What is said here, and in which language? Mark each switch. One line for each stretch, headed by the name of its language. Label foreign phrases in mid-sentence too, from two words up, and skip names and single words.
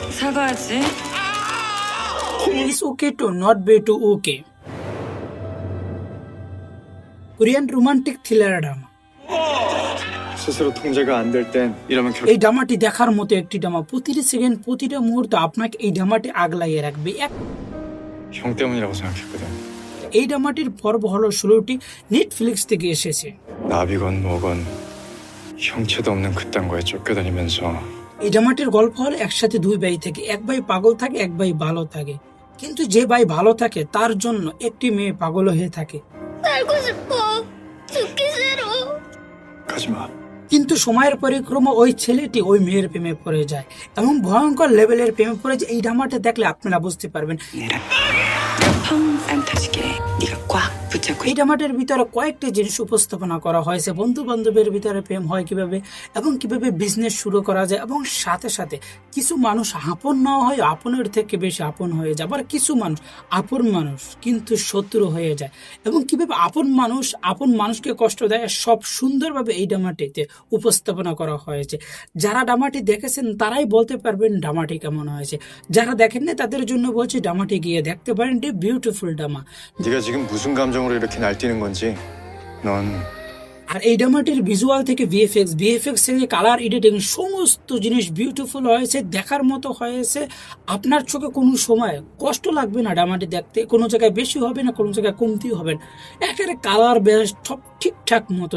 Korean: 나가야지.
English: It's okay to not be too okay. Korean romantic thriller drama.
Korean: 스스로 통제가 안 될 땐 이러면
Bangla: এই ড্রামাটি দেখার মতো একটি ড্রামা। প্রতিটি সেকেন্ড প্রতিটা মুহূর্ত আপনাকে এই ড্রামাটি আগলাইয়ে রাখবে।
Korean: 형 때문이라고 생각했거든.
Bangla: এই ড্রামাটির পর্ব হলো 16টি, নেটফ্লিক্স থেকে এসেছে।
Korean: 나비건 뭐건 형체도 없는 그딴 거에 쫓겨다니면서
Bangla: এই ড্রামাটির গল্প হলো একসাথে দুই ভাই থেকে, এক ভাই পাগল থাকে, এক ভাই ভালো থাকে। কিন্তু যে ভাই ভালো থাকে তার জন্য একটি মেয়ে পাগল হয়ে থাকে।
Korean: 살고 싶어. 죽기 싫어. 가지마.
Bangla: কিন্তু সময়ের পরিক্রমা ওই ছেলেটি ওই মেয়ের প্রেমে পড়ে যায় এবং ভয়ঙ্কর লেভেলের প্রেমে পড়ে যায়। এই ড্রামাটা দেখলে আপনারা বুঝতে পারবেন।
Korean: 평생 다시게 네가 꽉 붙잡고
Bangla: এই ড্রামাটার ভিতরে কয়েকটি জিনিস উপস্থাপনা করা হয়েছে। বন্ধু বান্ধবের ভিতরে প্রেম হয় কিভাবে এবং কিভাবে বিজনেস শুরু করা যায়, এবং সাথে সাথে কিছু মানুষ আপন না হয় আপনের থেকে বেশি আপন হয়ে যায়, আবার কিছু মানুষ আপন মানুষ কিন্তু শত্রু হয়ে যায়, এবং কিভাবে আপন মানুষকে কষ্ট দেয়, সব সুন্দরভাবে এই ড্রামাটিতে উপস্থাপনা করা হয়েছে। যারা ড্রামাটি দেখেছেন তারাই বলতে পারবেন ড্রামাটি কেমন হয়েছে। যারা দেখেননি তাদের জন্য বলছি ড্রামাটি গিয়ে দেখতে পারেন। এটি
English: beautiful drama.
Korean: 네가 지금 무슨 감정으로 이렇게 날뛰는 건지 넌
Bangla: আর এই ড্রামাটির ভিজুয়াল থেকে ভিএফএক্স থেকে
English: color editing
Bangla: সমস্ত জিনিস বিউটিফুল হয়েছে, দেখার মতো হয়েছে। আপনার চোখে কোনো সময় কষ্ট লাগবে না ড্রামাটি দেখতে, কোনো জায়গায় বেশি হবে না, কোনো জায়গায় কমতি হবে না। একেবারে কালার বেশ সব ঠিকঠাক মতো।